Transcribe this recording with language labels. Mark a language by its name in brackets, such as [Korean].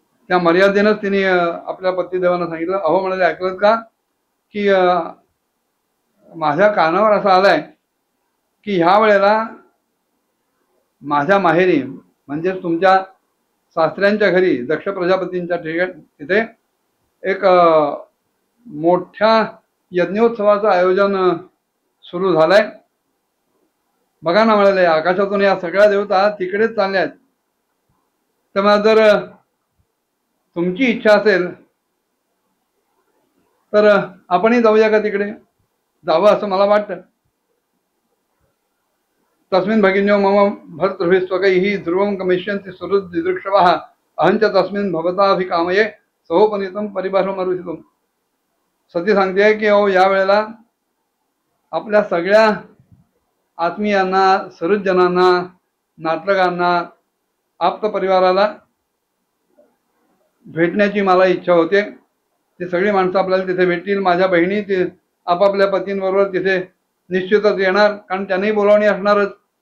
[Marathi] त्या मर्यादेनंच तिने आपल्या पतिदेवांना सांगितलं. अहो म्हणाले, ऐकलं का की माझ्या कानावर असं आलंय की ह्या वेळेला माझ्या माहेरी म्हणजे तुमच्या सासऱ्यांच्या घरी दक्ष प्रजापतींच्या तिथे एक मोठ्या यज्ञोत्सवाचं आयोजन सुरू झालंय. बघा ना म्हणाले, आकाशातून या सगळ्या देवता तिकडेच चालल्या आहेत. तेव्हा जर तुमची इच्छा असेल तर आपणही जाऊया का तिकडे? जावं असं मला वाटतं. [Sanskrit] तस्मिन् भगिन्यो मम भर्तृभिस्वकैः ध्रुवं गमिष्यन्ति सुहृद्दिदृक्षवः अहंच तस्मिन् भवताभिकामये सहोपनीतं परिभ्रमरुहितम्. [Marathi] सती सांगते की अहो या वेळेला आपल्या सगळ्या आत्मीयांना, सहृदजनांना, नातलगांना, आप्त परिवाराला भेटण्याची मला इच्छा होते. ती सगळी माणसं आपल्याला तिथे भेटतील. माझ्या बहिणी ते आपापल्या पतींबरोबर तिथे निश्चितच येणार, कारण त्यांनाही बोलावणी असणारच.